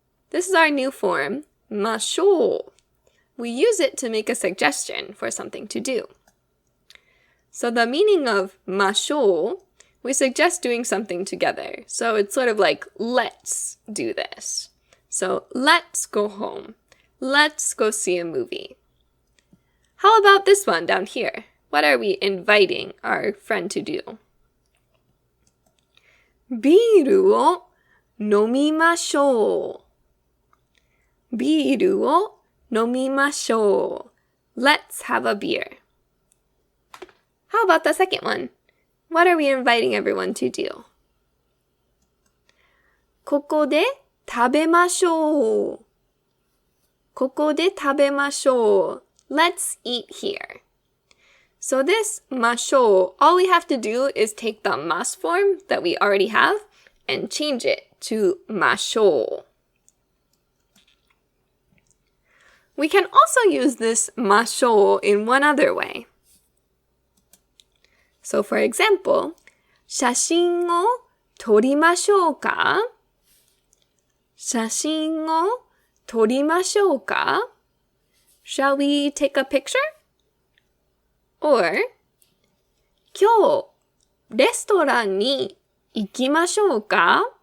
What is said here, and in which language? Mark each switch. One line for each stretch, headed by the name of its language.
English: This is our new form, ましょう。 We use it to make a suggestion for something to do.So the meaning of ましょう, we suggest doing something together. So it's sort of like, let's do this. So let's go home. Let's go see a movie. How about this one down here? What are we inviting our friend to do?
Japanese: ビールを飲みましょう。ビールを飲みましょう。
English: Let's have a beer.How about the second one? What are we inviting everyone to do?
Japanese: ここで食べましょう。ここで食べましょう。
English: Let's eat here. So this ましょう, all we have to do is take the ます form that we already have and change it to ましょう。 We can also use this ましょう in one other way.So for example,
Japanese: 写真を撮りましょうか？写真を撮りましょうか？
English: Shall we take a picture? Or,
Japanese: 今日、レストランに行きましょうか？